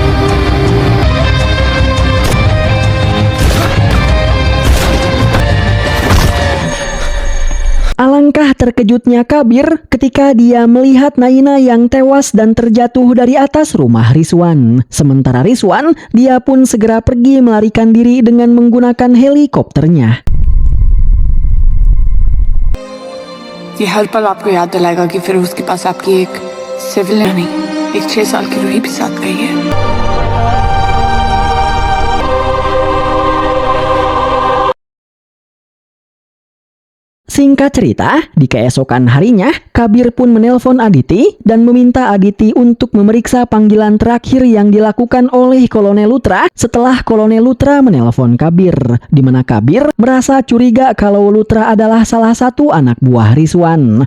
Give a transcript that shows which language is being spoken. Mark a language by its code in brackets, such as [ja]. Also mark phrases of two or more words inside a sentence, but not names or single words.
[id] Alangkah terkejutnya Kabir ketika dia melihat Naina yang tewas dan terjatuh dari atas rumah Rizwan. Sementara Rizwan, dia pun segera pergi melarikan diri dengan menggunakan helikopternya. [hi] ये हर पल आपको याद दिलाएगा कि फिरोज के पास आपकी एक सिविल नहीं, एक 6 साल की रूही भी साथ गई है। [id] Singkat cerita, di keesokan harinya, Kabir pun menelpon Aditi dan meminta Aditi untuk memeriksa panggilan terakhir yang dilakukan oleh Kolonel Lutra setelah Kolonel Lutra menelpon Kabir, di mana Kabir merasa curiga kalau Lutra adalah salah satu anak buah Rizwan.